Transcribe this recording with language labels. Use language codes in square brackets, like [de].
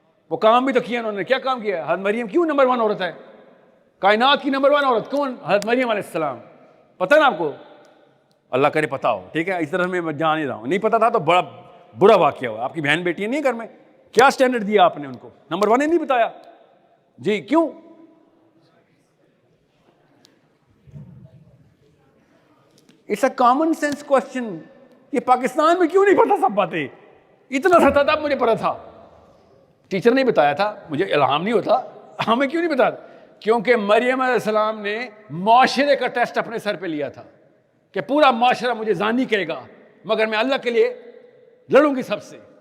[ur] وہ کام بھی تو کیا انہوں نے, کیا کام کیا؟ حضرت مریم کیوں نمبر 1 عورت ہے؟ کائنات کی نمبر 1 عورت کون؟ حضرت مریم علیہ السلام. پتہ نا آپ کو؟ اللہ کرے پتہ ہو, ٹھیک ہے. اس طرح میں جان ہی رہا ہوں, نہیں پتہ تھا تو بڑا برا واقعہ ہوا. آپ کی بہن بیٹی نہیں گھر میں, کیا سٹینڈرڈ دیا آپ نے ان کو؟ نمبر 1 ہی نہیں بتایا. جی کیوں؟ [en] It's a common sense question. [ur] یہ پاکستان میں کیوں نہیں پتا سب باتیں؟ اتنا سا تھا مجھے پتا تھا, ٹیچر نہیں بتایا تھا, مجھے الہام نہیں ہوتا, ہمیں کیوں نہیں بتایا؟ کیونکہ مریم علیہ السلام نے معاشرے کا ٹیسٹ اپنے سر پہ لیا تھا کہ پورا معاشرہ مجھے زانی کہے گا مگر میں اللہ کے لیے لڑوں گی سب سے.